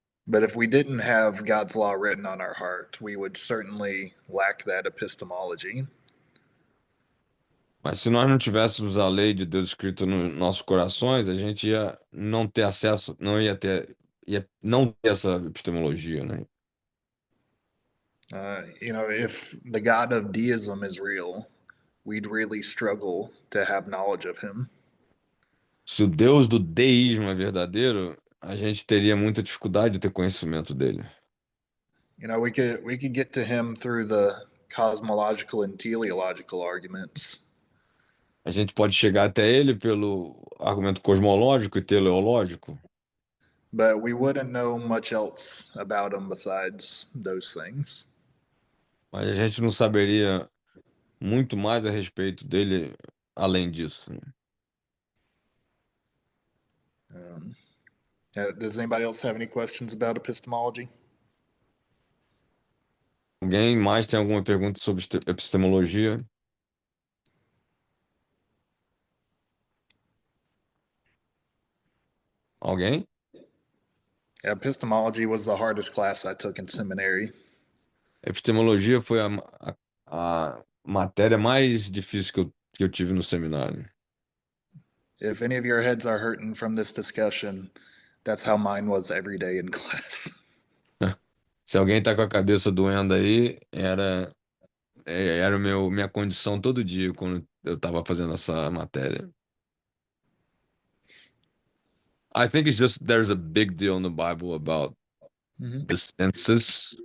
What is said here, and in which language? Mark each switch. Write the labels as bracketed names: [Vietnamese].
[English] But if we didn't have God's law written on our heart, we would certainly lack that epistemology. [Portuguese] Mas se nós não tivéssemos a lei de Deus escrita nos nossos corações, a gente ia não ter acesso, ia não ter essa epistemologia, né? [English] If the God of deism is real, we'd really struggle to have knowledge of him. [Portuguese] Se o Deus do deísmo é verdadeiro, a gente teria muita dificuldade de ter conhecimento dele. [English] We could get to him through the cosmological and teleological arguments. [Portuguese] A gente pode chegar até ele pelo argumento cosmológico e teleológico, [English] But we wouldn't know much else about him besides those things. [Portuguese] mas a gente não saberia muito mais a respeito dele além disso, né? [English] Does anybody else have any questions about epistemology? [Portuguese] Alguém mais tem alguma pergunta sobre epistemologia? Alguém? [English] Epistemology was the hardest class I took in seminary. [Portuguese] Epistemologia foi a matéria mais difícil que eu tive no seminário. [English] If any of your heads are hurting from this discussion, that's how mine was every day in class. [Portuguese] Se alguém tá com a cabeça doendo aí, era minha condição todo dia quando eu tava fazendo essa matéria. [English] I think it's just there's a big deal in the Bible about the senses.